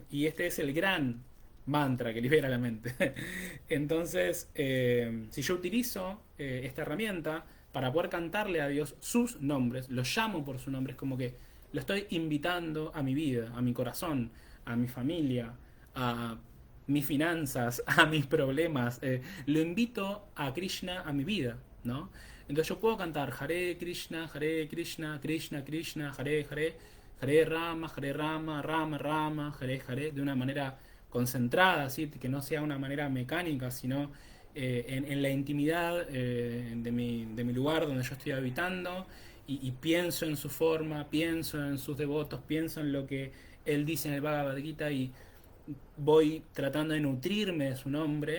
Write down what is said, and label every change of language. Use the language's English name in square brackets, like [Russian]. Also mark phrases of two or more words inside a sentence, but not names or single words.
[Spanish] Y este es el gran mantra que libera la mente. Entonces, si yo utilizo esta herramienta para poder cantarle a Dios sus nombres, lo llamo por su nombre, es como que lo estoy invitando a mi vida, a mi corazón, a mi familia, a mis finanzas, a mis problemas. Lo invito a Krishna a mi vida, ¿no? Entonces yo puedo cantar Hare Krishna, Krishna Krishna, Hare Hare, Hare Rama, Rama Rama, Hare Hare, de una manera concentrada, ¿sí?, que no sea una manera mecánica, sino en la intimidad de mi lugar donde yo estoy habitando y pienso en su forma, pienso en sus devotos, pienso en lo que él dice en el Bhagavad Gita y voy tratando de nutrirme de su nombre.